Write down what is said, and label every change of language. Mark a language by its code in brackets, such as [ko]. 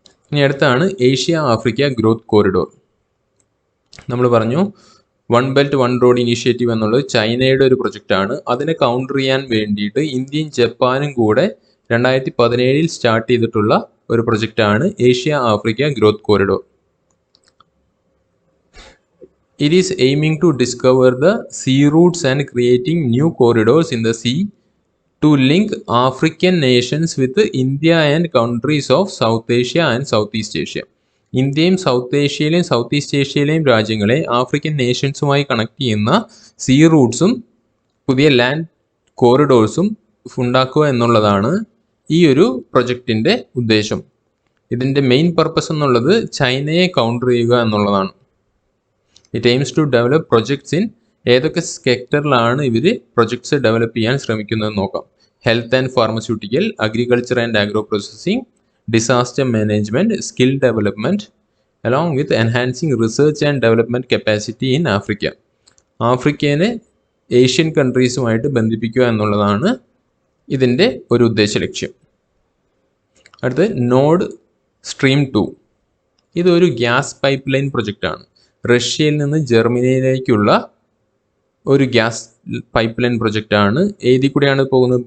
[ml] ഇനി അടുത്താണ് Asia Africa growth corridor. നമ്മൾ പറഞ്ഞു one belt one road initiative എന്നുള്ളത് ചൈനയുടെ ഒരു പ്രൊജക്റ്റാണ്. അതിനെ കൗണ്ടർ ചെയ്യാൻ വേണ്ടിയിട്ട് ഇന്ത്യയും ജപ്പാനും കൂടെ 2017 സ്റ്റാർട്ട് ചെയ്തിട്ടുള്ള ഒരു പ്രൊജക്റ്റാണ് Asia Africa growth corridor. [en] It is aiming to discover the sea routes and creating new corridors in the sea to link African nations with India and countries of South Asia and Southeast Asia. [ml] ഇന്ത്യയും south ഏഷ്യയിലെയും south east ഏഷ്യയിലെയും രാജ്യങ്ങളെ African നേഷൻസുമായി connect ചെയ്യുന്ന see റൂട്ട്സും പുതിയ land കോറിഡോഴ്സും ഉണ്ടാക്കുക എന്നുള്ളതാണ് ഈ ഒരു പ്രൊജക്റ്റിൻ്റെ ഉദ്ദേശം. ഇതിൻ്റെ മെയിൻ പർപ്പസ് എന്നുള്ളത് ചൈനയെ കൗണ്ടർ ചെയ്യുക എന്നുള്ളതാണ്. [en] it aims to develop projects in [ml] ഏതൊക്കെ സെക്ടറിലാണ് ഇവർ പ്രൊജക്ട്സ് ഡെവലപ്പ് ചെയ്യാൻ ശ്രമിക്കുന്നതെന്ന് നോക്കാം. [en] Health and pharmaceutical, agriculture and agro processing, disaster management, skill development, along with enhancing research and development capacity in Africa. [ml] ആഫ്രിക്കനെ Asian കൺട്രീസുമായിട്ട് ബന്ധിപ്പിക്കുക എന്നുള്ളതാണ് ഇതിൻ്റെ ഒരു ഉദ്ദേശ ലക്ഷ്യം. അടുത്ത് നോർഡ് സ്ട്രീം 2. ഇതൊരു ഗ്യാസ് പൈപ്പ് ലൈൻ പ്രൊജക്റ്റാണ്. റഷ്യയിൽ നിന്ന് ജർമ്മനിയിലേക്കുള്ള ഒരു ഗ്യാസ് പൈപ്പ് ലൈൻ പ്രൊജക്റ്റാണ്. ഏതിൽ കൂടെയാണ് പോകുന്നത്?